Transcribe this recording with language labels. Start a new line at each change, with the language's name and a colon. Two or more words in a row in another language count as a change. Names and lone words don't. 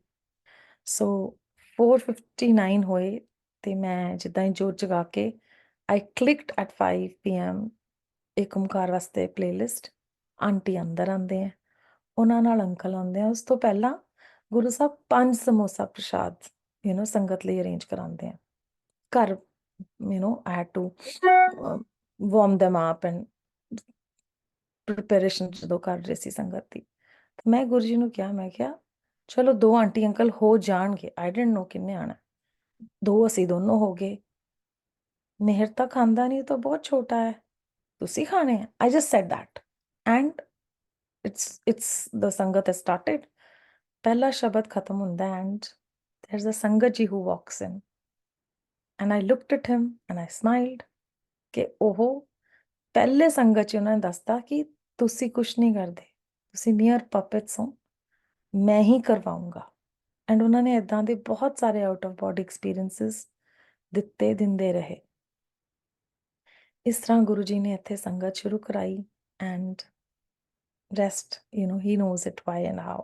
Punjabi: ਸੋ 459 ਹੋਏ ਤੇ ਮੈਂ ਜਿੱਦਾਂ ਹੀ ਜੋਤ ਜਗਾ ਕੇ
English: I clicked at 5 PM
Punjabi: ਇੱਕ ਓਮਕਾਰ ਵਾਸਤੇ ਪਲੇਲਿਸਟ। ਆਂਟੀ ਅੰਦਰ ਆਉਂਦੇ ਆ, ਉਹਨਾਂ ਨਾਲ ਅੰਕਲ ਆਉਂਦੇ ਆ। ਉਸ ਤੋਂ ਪਹਿਲਾਂ ਗੁਰੂ ਸਾਹਿਬ 5 ਸਮੋਸਾ ਪ੍ਰਸ਼ਾਦ ਸੰਗਤ ਲਈ ਅਰੇਂਜ ਕਰਾਉਂਦੇ ਆ ਘਰ।
English: I had to warm them up and preparation
Punjabi: ਜਦੋਂ ਕਰ ਰਹੇ ਸੀ ਸੰਗਤ ਦੀ। ਮੈਂ ਗੁਰੂ ਜੀ ਨੂੰ ਕਿਹਾ, ਮੈਂ ਕਿਹਾ ਚਲੋ 2 ਆਂਟੀ ਅੰਕਲ ਹੋ ਜਾਣਗੇ,
English: I didn't know
Punjabi: ਕਿੰਨੇ ਆਣਾ, 2 ਅਸੀਂ ਦੋਨੋਂ ਹੋ ਗਏ। ਮਿਹਰ ਤਾਂ ਖਾਂਦਾ ਨਹੀਂ, ਤਾਂ ਬਹੁਤ ਛੋਟਾ ਹੈ, ਤੁਸੀਂ ਖਾਣੇ ਆ।
English: I just said that and it's the ਸੰਗਤ has started।
Punjabi: ਪਹਿਲਾ ਸ਼ਬਦ ਖਤਮ ਹੁੰਦਾ
English: and there's a
Punjabi: ਸੰਗਤ ਜੀ
English: who walks in and I looked at him and I smiled
Punjabi: ਕਿ ਉਹ ਪਹਿਲੇ ਸੰਗਤ 'ਚ ਉਹਨਾਂ ਨੇ ਦੱਸਤਾ ਕਿ ਤੁਸੀਂ ਕੁਛ ਨਹੀਂ ਕਰਦੇ, ਤੁਸੀਂ
English: mere puppets
Punjabi: ਹੋ, ਮੈਂ ਹੀ ਕਰਵਾਉਂਗਾ। ਐਂਡ ਉਹਨਾਂ ਨੇ ਇਦਾਂ ਦੇ ਬਹੁਤ ਸਾਰੇ
English: out of body experiences
Punjabi: ਦਿੰਦੇ ਰਹੇ। ਇਸ ਤਰ੍ਹਾਂ ਗੁਰੂ ਜੀ ਨੇ ਇੱਥੇ ਸੰਗਤ ਸ਼ੁਰੂ ਕਰਾਈ
English: and rest he knows it why and how.